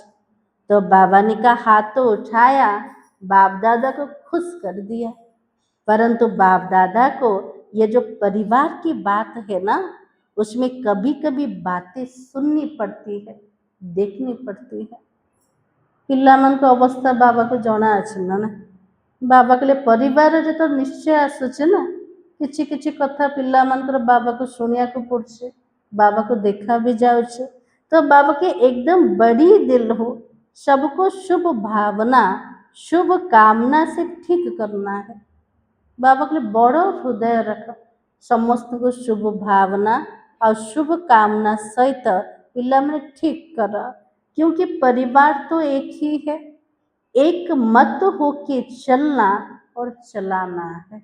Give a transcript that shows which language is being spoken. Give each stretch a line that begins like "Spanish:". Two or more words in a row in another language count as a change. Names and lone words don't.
Hindi: तो बाबा ने का हाथ तो उठाया, बाप दादा को खुश कर दिया। परंतु बाप दादा को ये जो परिवार की बात है ना, उसमें कभी कभी बातें सुननी पड़ती है, देखनी पड़ती है।
Odia: ପିଲାମାନଙ୍କ ଅବସ୍ଥା ବାବାକୁ ଜଣା ଅଛି ନା ନା। ବାବା କହିଲେ ପରିବାରରେ ତ ନିଶ୍ଚୟ ଆସୁଛି ନା, କିଛି କିଛି କଥା ପିଲାମାନଙ୍କର ବାବାକୁ ଶୁଣିବାକୁ ପଡ଼ୁଛି,
Hindi: बाबा को देखा भी जाऊँ तो बाबा के एकदम बड़ी दिल हो, सबको शुभ भावना शुभ कामना से ठीक करना है। बाबा के लिए बड़ हृदय रख, समस्त को शुभ भावना और शुभ कामना सहित पिला में ठीक कर, क्योंकि परिवार तो एक ही है, एक मत होके चलना और चलाना है।